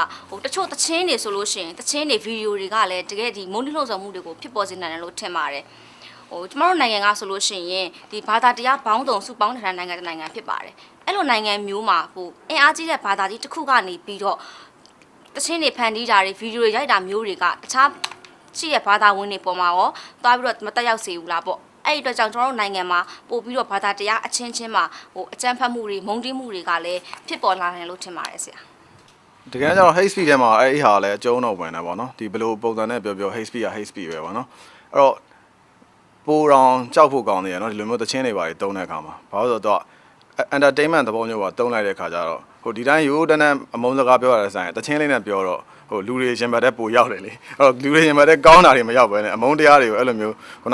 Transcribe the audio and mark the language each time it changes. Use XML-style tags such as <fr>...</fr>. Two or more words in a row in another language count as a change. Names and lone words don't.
<my>ဟိုတချို့သချင်းတွေဆိုလို့ရှိရင်သချင်းတွေဗီဒီယိုတွေကလည်းတကယ်ဒီမုံဒီလှုပ်ဆောင်မှုတွေကိုဖြစ်ပေါ်စေနိုင်တယ်လို့ထင်ပါတယ်ဟိုကျမတို့နိုင်ငံကဆိုလို့ရှိရင်ဒီဘာသာတရားဘောင်းတုံစုပေါင်းတဲ့နိုင်ငံတစ်နိုင်ငံဖြစ်ပါတယ်အဲ့လိုနိုင်ငံမျိုးမှာဟိုအင်အားကြီးတဲ့ဘာသာကြီးတစ်ခုကနေပြီးတော့သချင်းတွေဖန်တီးတာတွေဗီဒီယိုတွေရိုက်တာမျိုးတွေကတခြားရှိရဘာသာဝင်တွေပေါ်မှာရောသွားပြီးတော့မတက်ရောက်စေဘူးလားပေါ့အဲ့ဒီအတွက်ကြောင့်ကျွန်တော်တို့နိုင်ငံမှာပို့ပြီးတော့ဘာသာတရားအချင်းချင်းမှာဟိုအကြမ်းဖက်မှုတွေမုန်းတီးမှုတွေကလည်းဖြစ်ပေါ်လာနိုင်လို့ထင်ပါတယ်ဆရာ တကယ်ကျတော့</my> <en>hate speech</en> <my>ထဲမှာအဲ့ဒီဟာလည်းအကျုံးတော့ဝင်တယ်ပေါ့နော်ဒီဘယ်လိုပုံစံနဲ့ပြော</my> <en>hate speech</en> <my>က</my> <en>hate speech</en> <my>ပဲပေါ့နော်အဲ့တော့ပိုတောင်ကြောက်ဖို့ကောင်းနေရနော်ဒီလိုမျိုးသချင်းတွေပါတွေတုံးတဲ့အခါမှာဘာလို့ဆိုတော့ entertainment သဘောမျိုးပါတုံးလိုက်တဲ့အခါကျတော့ဟိုဒီတိုင်းရိုးတန်းတန်းအမုန်းစကားပြောရတဲ့ဆိုင်တချင်းလေးနဲ့ပြောတော့ဟိုလူတွေရင်ပတ်တဲ့ပိုရောက်တယ်လေအဲ့တော့လူတွေရင်ပတ်တဲ့ကောင်းတာတွေမရောက်ပဲနဲ့အမုန်းတရားတွေကိုအဲ့လိုမျိုးခုန</my>